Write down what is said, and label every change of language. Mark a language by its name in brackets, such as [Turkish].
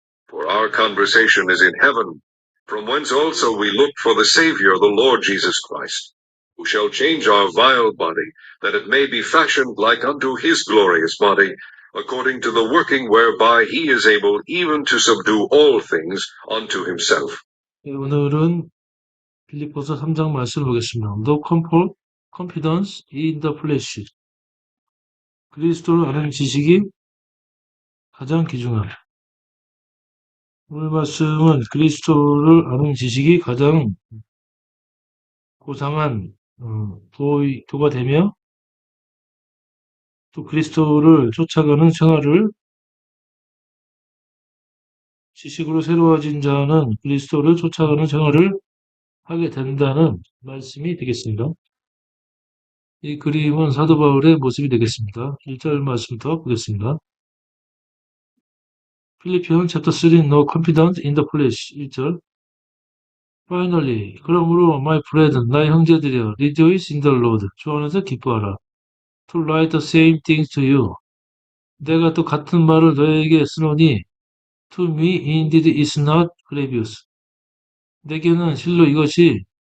[English] For our conversation is in heaven, from whence also we look for the Savior, the Lord Jesus Christ, who shall change our vile body, that it may be fashioned like unto his glorious body, according to the working whereby he is able even to subdue all things unto himself. [Korean] 네, 오늘은 빌립보서 3장 말씀을 보겠습니다. [English] No confidence in the flesh. [Korean] 그리스도를 아는 지식이 가장 귀중함. 오늘 말씀은 그리스도를 아는 지식이 가장 고상한 도가 되며 또 그리스도를 쫓아가는 생활을 지식으로 새로워진 자는 그리스도를 쫓아가는 생활을 하게 된다는 말씀이 되겠습니다. 이 그림은 사도 바울의 모습이 되겠습니다. 1절 말씀부터 보겠습니다. [English] 필리피언 챕터 3 No confidence in the flesh 1절 Finally [Korean] 그러므로 [English] my brethren [Korean] 나의 형제들이여 [English] rejoice in the Lord [Korean] 주 안에서 기뻐하라 [English] To write the same things to you [Korean] 내가 또 같은 말을 너에게 쓰노니 [English] To me indeed is not grievous [Korean] 내게는 실로 이것이